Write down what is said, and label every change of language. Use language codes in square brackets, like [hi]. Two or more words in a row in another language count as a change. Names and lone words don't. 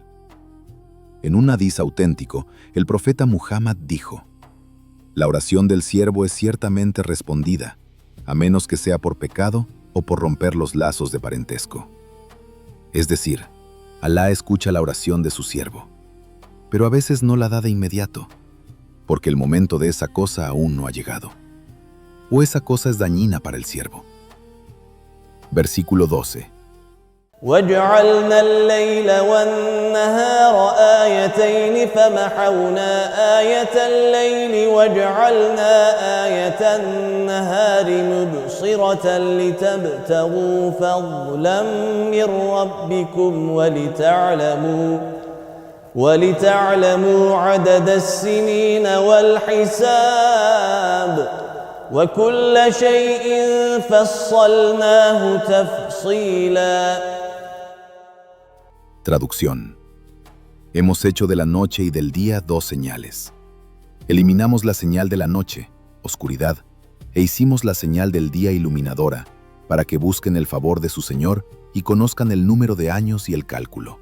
[es] En un hadiz auténtico, el profeta Muhammad dijo, la oración del siervo es ciertamente respondida, a menos que sea por pecado o por romper los lazos de parentesco. Es decir, Alá escucha la oración de su siervo, pero a veces no la da de inmediato, porque el momento de esa cosa aún no ha llegado, o esa cosa es dañina para el siervo. Versículo 12. [ar] وجعلنا الليل والنهار آيتين فمحونا آية الليل وجعلنا آية النهار مبصرة لتبتغوا فضلا من ربكم ولتعلموا عدد السنين والحساب وكل شيء فصلناه تفصيلا. [es] Traducción. Hemos hecho de la noche y del día dos señales. Eliminamos la señal de la noche, oscuridad, e hicimos la señal del día iluminadora, para que busquen el favor de su Señor y conozcan el número de años y el cálculo.